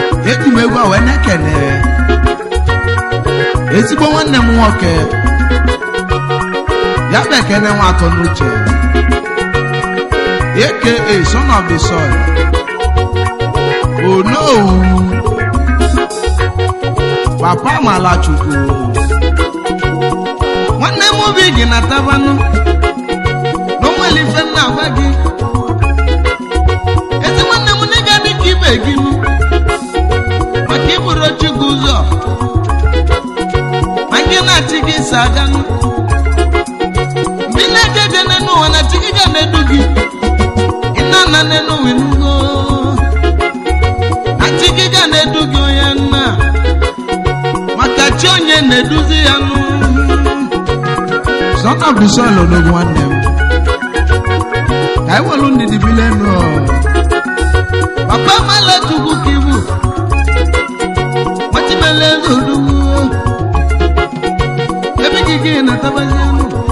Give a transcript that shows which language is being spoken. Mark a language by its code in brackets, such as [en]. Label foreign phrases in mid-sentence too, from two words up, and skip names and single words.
[ig] Eji m egwu a wee na-ekene ezigbo nwanne m nwoke. Ya bụ Ekene nwa atọ n'uche. [en] A K A Son of the Soil. Oh no! [ig] Papa Malachukwu. Nwanne m obi gị na tabanụ. Na o nwere ife m na-agwa gị. Ezi nwanne m, na ị ga-adị ka ibe gị nụ. Maka iburu Chukwu ụzọ. Ma gị na-achị gị so aganụ. Mgbe ị na-eje eje n'elu ụwa, na chi gị ga na-edu gị. Ị na-ana n'elu ụwa, ịnụgo. Na chi gị ga na-edu gị, onye nna. Maka chi onye na-eduzi ya nụ. [en] Son of the soil, [ig] odogwu nwanne m. Ka anyị welu ndidi bile nụ ọ. Papa Malachukwu ka ibu. Nwachimele eze odogwu. Ebe gị gị na-atabazi anụ.